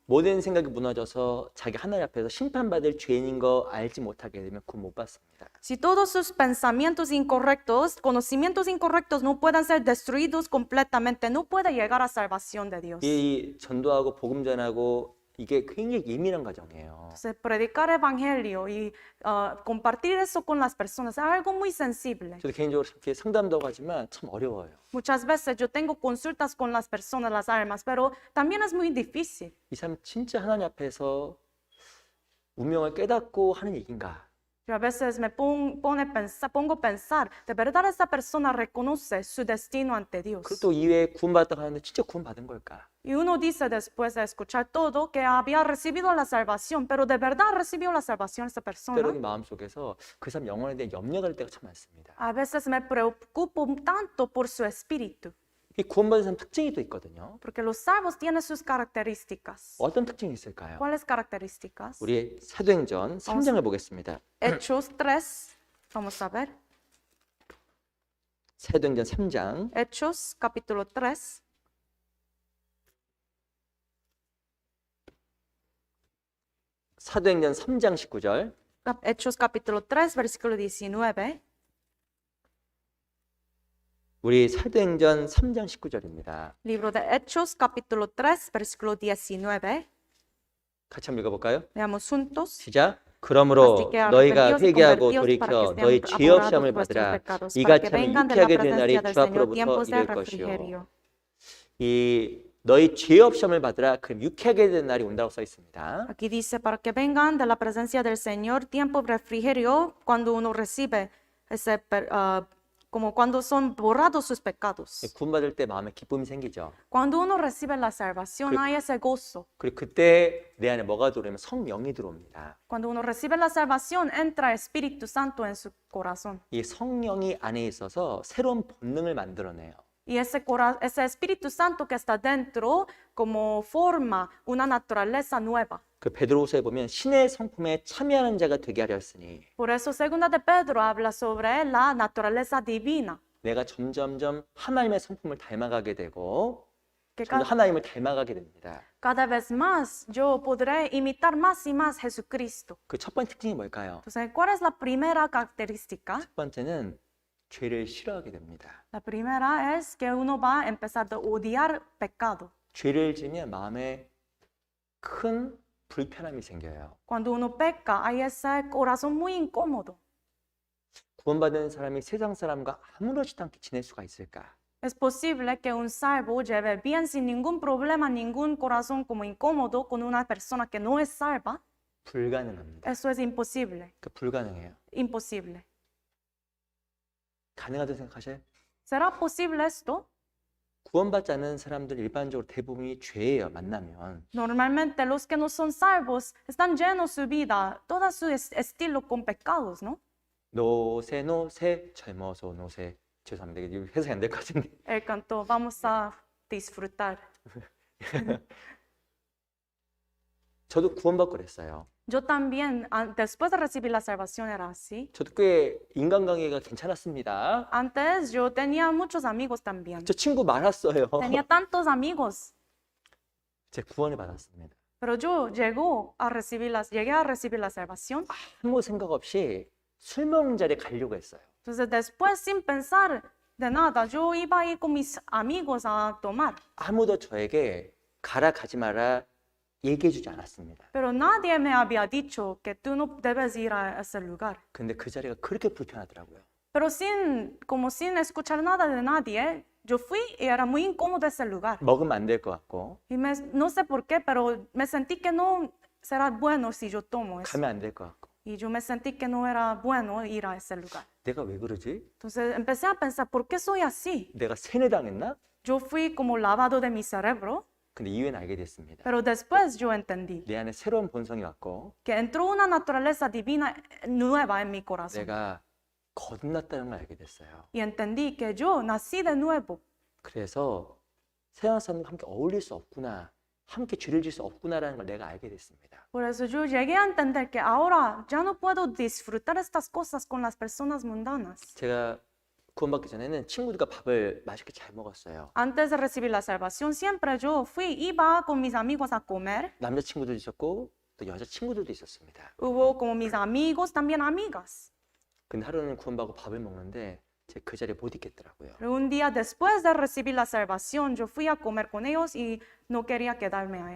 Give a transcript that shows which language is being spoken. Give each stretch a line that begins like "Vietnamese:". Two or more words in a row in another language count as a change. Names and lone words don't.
Korean: 모든 생각이 무너져서 자기 하나님 앞에서 심판받을 죄인인 거 알지 못하게 되면 구원 못 받습니다.
Spanish: Si todos sus pensamientos incorrectos, conocimientos incorrectos no pueden ser destruidos completamente, no puede llegar a salvación de Dios.
Korean: 이 전도하고 복음 전하고 이게 굉장히 예민한 과정이에요.
Spanish: Entonces, predicar evangelio y compartir eso con las personas es algo muy sensible.
Korean: 저도 개인적으로 이렇게 상담도 하지만 참 어려워요.
Spanish: Muchas veces yo tengo consultas con las personas, las almas, pero también es muy difícil.
Korean: 이 사람 진짜 하나님 앞에서 운명을 깨닫고 하는 얘기인가?
Spanish: Yo a veces me pongo a pensar, ¿de verdad esta persona reconoce su destino ante Dios?
Korean: 그것도 이외에 구원받았다고 하는데 진짜 구원받은 걸까?
Spanish: Y uno dice después de escuchar todo que había recibido la salvación, pero ¿de verdad recibió la salvación esta persona?
Korean: 때로는 마음속에서 그 사람 영혼에 대해 염려가 될 때가 참 많습니다.
Spanish: A veces me preocupo tanto por su espíritu.
Korean: 이 구원받은 사람 특징이 또 있거든요.
Spanish: Porque los salvos tienen sus características.
Korean: 어떤 특징이 있을까요?
Spanish: ¿Cuáles características?
Korean: 우리 사도행전 3장을 보겠습니다.
Spanish: Hechos 3, vamos a ver.
Korean: 사도행전 3장
Spanish: Hechos capítulo 3.
Korean: 사도행전 3장 19절
Spanish: Hechos capítulo 3, versículo 19.
Korean: 우리 사도행전 3장 19절입니다.
Spanish: Libro de Hechos capítulo 3, versículo 19.
Korean: 같이 한번 읽어볼까요?
Spanish: Leamos juntos.
Korean: 시작. 그러므로
Spanish: Así que
Korean: 너희가
Spanish: arrepentidos y
Korean: 회개하고
Spanish: convertidos para que
Korean: 돌이켜
Spanish: sean
Korean: 너희 죄 없이
Spanish: apurados
Korean: 함을
Spanish: vuestros
Korean: 받으라.
Spanish: pecados,
Korean: 이가
Spanish: para que
Korean: 참
Spanish: vengan de la
Korean: 유쾌하게 된 날이
Spanish: presencia
Korean: 주
Spanish: del Señor
Korean: 앞으로부터
Spanish: tiempos de
Korean: 이를 것이요.
Spanish: refrigerio.
Korean: 이 너희 죄 없이 함을 받으라. 그럼 유쾌하게 된 날이 온다고 써 있습니다.
Spanish: Aquí dice, para que vengan de la presencia del Señor tiempo de refrigerio cuando uno recibe ese, como cuando son borrados sus pecados.
Korean: 구원받을 때 마음에 기쁨이 생기죠.
Spanish: Cuando uno recibe la salvación hay ese gozo.
Korean: 그리고 그때 내 안에 뭐가 들어오면 성령이 들어옵니다.
Spanish: Cuando uno recibe la salvación entra el Espíritu Santo en su corazón.
Korean: 이 성령이 안에 있어서 새로운 본능을 만들어내요.
Spanish: Y ese Espíritu Santo que está dentro como forma una naturaleza nueva.
Korean: 그 베드로후서에 보면 신의 성품에 참여하는 자가 되게 하려 했으니
Spanish: Por eso segunda de Pedro habla sobre la naturaleza divina.
Korean: 내가 점점점 하나님의 성품을 닮아가게 되고
Spanish: Que
Korean: 점점 하나님을 닮아가게 됩니다.
Spanish: cada vez más yo podré imitar más y más Jesucristo.
Korean: 그 첫 번째 특징이 뭘까요?
Spanish: Entonces, ¿cuál es la primera característica?
Korean: 첫 번째는 죄를 싫어하게 됩니다.
Spanish: La primera es que uno va a empezar a odiar pecado.
Korean: 죄를 지면 마음에 큰 불편함이 생겨요.
Spanish: Cuando uno peca, hay ese corazón muy incómodo.
Korean: 구원받은 사람이 세상 사람과 아무렇지도 않게 지낼 수가 있을까?
Spanish: Es posible que un salvo lleve bien sin ningún problema, ningún corazón como incómodo con una persona que no es salva.
Korean: 불가능합니다.
Spanish: Eso es imposible,
Korean: 그 불가능해요.
Spanish: imposible.
Korean: 가능하다고 생각하셔요?
Spanish: ¿Será posible esto?
Korean: 구원받지 않은 사람들 일반적으로 대부분이 죄예요. 만나면.
Spanish: Normalmente los que no son salvos están llenos su vida, todo su estilo con pecados, ¿no?
Korean: 노세 노세 젊어서 노세 죄송합니다. 이게 해석이 안 될 것 같은데.
Spanish: El canto, vamos a disfrutar.
Korean: 저도 구원받고 그랬어요.
Spanish: Yo también, después de recibir la salvación era así.
Korean: 저도 꽤 인간관계가 괜찮았습니다.
Spanish: Antes yo tenía muchos amigos también.
Korean: 저 친구 많았어요.
Spanish: Tenía tantos amigos,
Korean: 제 구원을 받았습니다.
Spanish: pero yo llegué a recibir la salvación.
Korean: 아무 생각 없이 술 먹는 자리에 가려고 했어요.
Spanish: Entonces después, sin pensar de nada, yo iba a ir con mis amigos a tomar.
Korean: 아무도 저에게 가라 가지 마라 얘기해주지 않았습니다.
Spanish: Pero nadie me había dicho que tú no debes ir a ese lugar.
Korean: 근데 그 자리가 그렇게 불편하더라고요.
Spanish: Pero como sin escuchar nada de nadie, yo fui y era muy incómodo ese lugar.
Korean: 먹으면 안 될 것 같고
Spanish: Y no sé por qué, pero me sentí que no será bueno si yo tomo eso.
Korean: 가면 안 될 것 같고
Spanish: Y yo me sentí que no era bueno ir a ese lugar.
Korean: 내가 왜 그러지?
Spanish: Entonces empecé a pensar, ¿por qué soy así?
Korean: 내가 세뇌당했나?
Spanish: Yo fui como lavado de mi cerebro,
Korean: 근데 이후에는 알게 됐습니다.
Spanish: pero después yo entendí
Korean: 내 안에 새로운 본성이 왔고
Spanish: que entró una naturaleza divina nueva en mi corazón.
Korean: 내가 거듭났다는 걸 알게 됐어요.
Spanish: Y entendí que yo nací de nuevo.
Korean: 그래서 세상 사람과 함께 어울릴 수 없구나, 함께 죄를 지을 수 없구나라는 걸 내가 알게 됐습니다.
Spanish: Por eso yo llegué a entender que ahora ya no puedo disfrutar estas cosas con las personas mundanas.
Korean: 제가 구원받기 전에는 친구들과 밥을 맛있게 잘 먹었어요.
Spanish: Antes de recibir la salvación, siempre yo iba con mis amigos a comer.
Korean: 남자 친구도 있었고 또 여자 친구들도 있었습니다.
Spanish: Hubo como mis amigos, también amigas.
Korean: 근데 하루는 구원받고 밥을 먹는데 제가 그 자리에 못 있겠더라고요.
Spanish: Pero un día después de recibir la salvación, yo fui a comer con ellos y no quería quedarme ahí.